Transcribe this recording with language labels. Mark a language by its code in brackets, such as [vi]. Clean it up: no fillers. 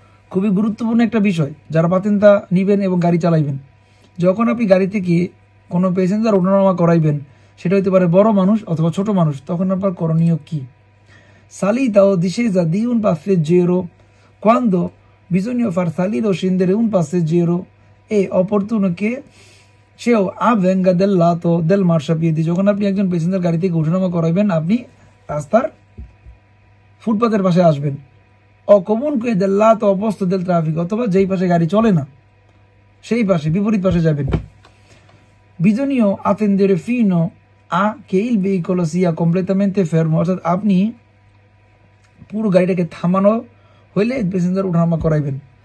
[bn] খুবই গুরুত্বপূর্ণ একটা বিষয় যারা পাতেন্তা নিবেন এবং গাড়ি চালাইবেন। যখন আপনি গাড়ি থেকে কোনো প্যাসেঞ্জার ওঠানামা করাইবেন, সেটা হতে পারে বড় মানুষ অথবা ছোট মানুষ, তখন আপনার করণীয় কি? [it] Salita o discesa di un passeggero. Quando bisogna far salire o scendere un passeggero è opportuno che সেও avvenga del lato del marciapiede। [bn] যখন আপনি একজন প্যাসেঞ্জার গাড়ি থেকে ওঠানামা করাইবেন, আপনি রাস্তার ফুটপাতের পাশে আসবেন। [it] ও comunque del lato opposto del traffico, [bn] অথবা যেই পাশে গাড়ি চলে না সেই পাশে, বিপরীত পাশে যাবেন। [it] Bisogna attendere fino a che il veicolo sia completamente fermo, [bn] অর্থাৎ আপনি পুরো গাড়িটাকে থামানো হইলে প্যাসেঞ্জার ওঠানামা করাইবেন।